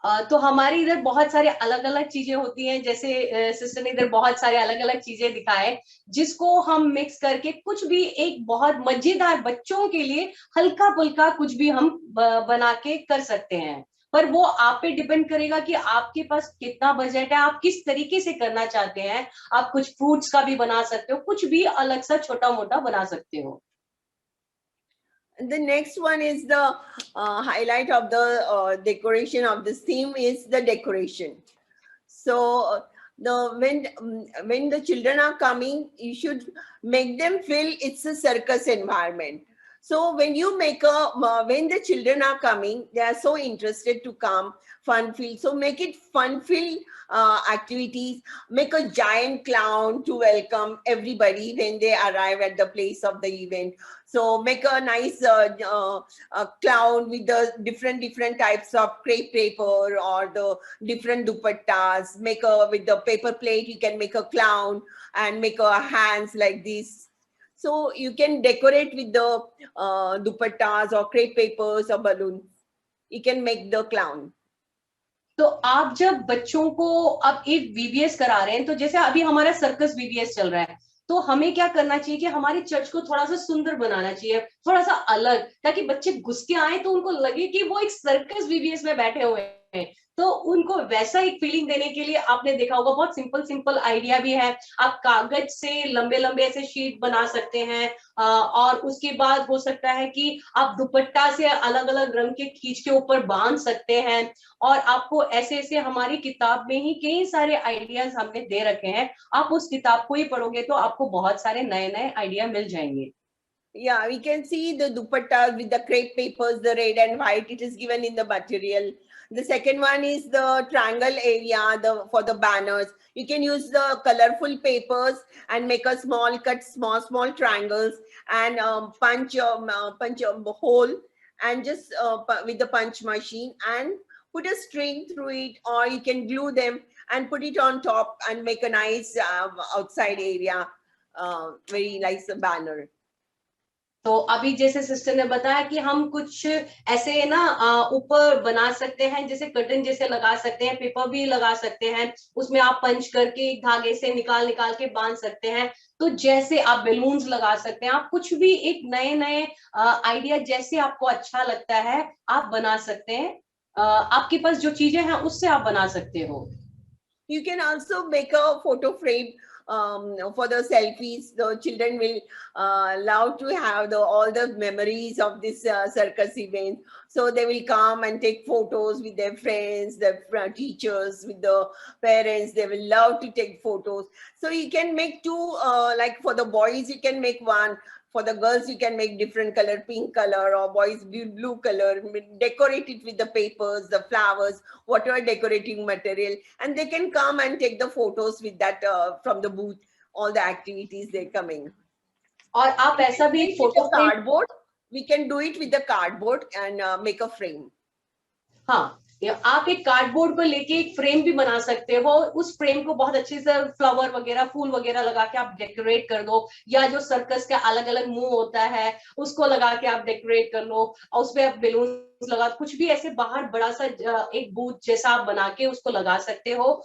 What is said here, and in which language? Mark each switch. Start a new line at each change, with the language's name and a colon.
Hindi: तो हमारे इधर बहुत सारे अलग अलग चीजें होती हैं, जैसे सिस्टर ने इधर बहुत सारे अलग अलग चीजें दिखाए, जिसको हम मिक्स करके कुछ भी एक बहुत मजेदार बच्चों के लिए हल्का फुल्का कुछ भी हम बना के कर सकते हैं। पर वो आप पे डिपेंड करेगा कि आपके पास कितना बजट है, आप किस तरीके से करना चाहते हैं। आप कुछ फ्रूट्स का भी बना सकते हो, कुछ भी अलग सा छोटा मोटा बना सकते हो।
English: The next one is the highlight of the decoration of this theme is the decoration. So when the children are coming, you should make them feel it's a circus environment. So when you make when the children are coming, they are so interested to come, fun-filled. So make it fun-filled activities. Make a giant clown to welcome everybody when they arrive at the place of the event. So make a nice clown with the different types of crepe paper or the different dupattas. Make with the paper plate, you can make a clown and make a hands like this. So you can decorate with the dupattas or crepe papers or balloons. You can make the clown.
Hindi: तो आप जब बच्चों को अब एक VBS करा रहे हैं, तो जैसे अभी हमारा सर्कस वीबीएस चल रहा है, तो हमें क्या करना चाहिए कि हमारे चर्च को थोड़ा सा सुंदर बनाना चाहिए, थोड़ा सा अलग, ताकि बच्चे घुस के आए तो उनको लगे कि वो एक सर्कस वीबीएस में बैठे हुए हैं। तो उनको वैसा एक फीलिंग देने के लिए आपने देखा होगा बहुत सिंपल आइडिया भी है। आप कागज से लंबे ऐसे शीट बना सकते हैं, और उसके बाद हो सकता है कि आप दुपट्टा से अलग अलग रंग के खींच के ऊपर बांध सकते हैं। और आपको ऐसे हमारी किताब में ही कई सारे आइडियाज हमने दे रखे हैं। आप उस किताब को ही पढ़ोगे तो आपको बहुत सारे नए आइडिया मिल जाएंगे।
English: Yeah, we can see the dupatta with the crepe papers, the red and white. It is given in the material. The second one is the triangle area for the banners. You can use the colorful papers and make a small triangles and punch a hole and just with the punch machine and put a string through it, or you can glue them and put it on top and make a nice outside area, very nice banner. तो अभी जैसे sister ने बताया कि हम कुछ ऐसे ना ऊपर बना सकते हैं, जैसे कर्टन जैसे लगा सकते हैं, पेपर भी लगा सकते हैं, उसमें आप पंच करके धागे से निकाल निकाल के बांध सकते हैं। तो जैसे आप बेलून्स लगा सकते हैं, आप कुछ भी एक नए नए आइडिया जैसे आपको अच्छा लगता है आप बना सकते हैं। आपके पास जो चीजें हैं उससे आप बना सकते हो। You can also make a photo frame for the selfies. The children will love to have all the memories of this circus event. So they will come and take photos with their friends, their teachers, with the parents. They will love to take photos. So you can make two, like for the boys, you can make one. For the girls, you can make different color, pink color, or boys blue color. Decorate it with the papers, the flowers, whatever decorating material, and they can come and take the photos with that from the booth, all the activities they're coming.
Hindi: और आप ऐसा भी एक photo frame,
English: cardboard, we can do it with the cardboard and make a frame.
Hindi: हाँ, आप एक cardboard को लेके एक फ्रेम भी बना सकते हो, उस फ्रेम को बहुत अच्छे से फ्लावर वगैरह फूल वगैरह लगा के आप डेकोरेट कर दो, या जो सर्कस का अलग अलग मुंह होता है उसको लगा के आप डेकोरेट कर लो, और उसपे आप बेलून लगा, कुछ भी ऐसे बाहर बड़ा सा एक बूथ जैसा आप बना के उसको लगा सकते हो।